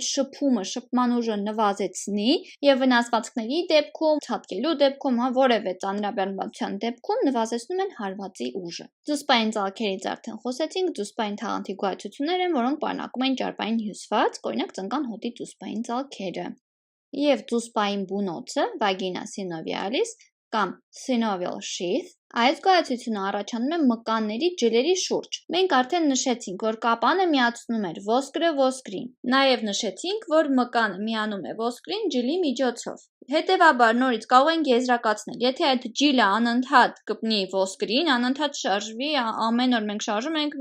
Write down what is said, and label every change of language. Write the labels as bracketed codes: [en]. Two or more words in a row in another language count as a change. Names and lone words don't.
[hy] շփումը, շփման ուժը նվազեցնի եւ վնասվածքների դեպքում, ցատկելու դեպքում, որևէ ծանրաբեռնվածության դեպքում նվազեցնում են հարվածի ուժը։ Դուսպային ծալքերից արդեն խոսեցինք, դուսպային թաղանթի գոյացություններ են, որոնք պարունակում են ճարպային հյուսված, օրինակ ծնկան հոտի դուսպային ծալքերը։ Եվ դուսպային բունոցը, [la] vagina synovialis կամ [en] synovial sheath, [hy] այս գոյացությունը առաջանում է մկանների ջլերի շուրջ։ Մենք արդեն նշեցինք, որ կապանը միացնում էր ոսկրը ոսկրին։ Նաև նշեցինք, որ մկանը միանում է ոսկրին ջլի միջոցով։ Հետևաբար նորից կարող ենք եզրակացնել, եթե այդ ջիլը անընդհատ կպնի ոսկրին, անընդհատ շարժվի, ամեն օր մենք շարժում ենք